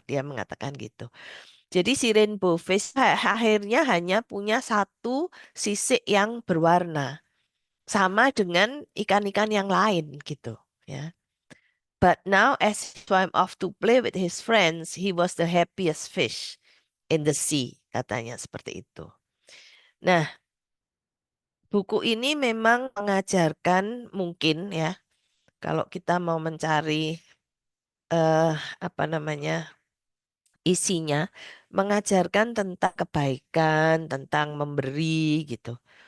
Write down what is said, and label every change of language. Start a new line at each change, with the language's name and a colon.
Indonesian: Dia mengatakan gitu. Jadi si rainbow fish akhirnya hanya punya satu sisik yang berwarna. Sama dengan ikan-ikan yang lain gitu. Ya.
English: But now as he swam off to play with his friends, he was the happiest fish in the sea.
Indonesian: Katanya seperti itu. Nah, buku ini memang mengajarkan mungkin ya, kalau kita mau mencari eh apa namanya isinya, mengajarkan tentang kebaikan, tentang memberi gitu.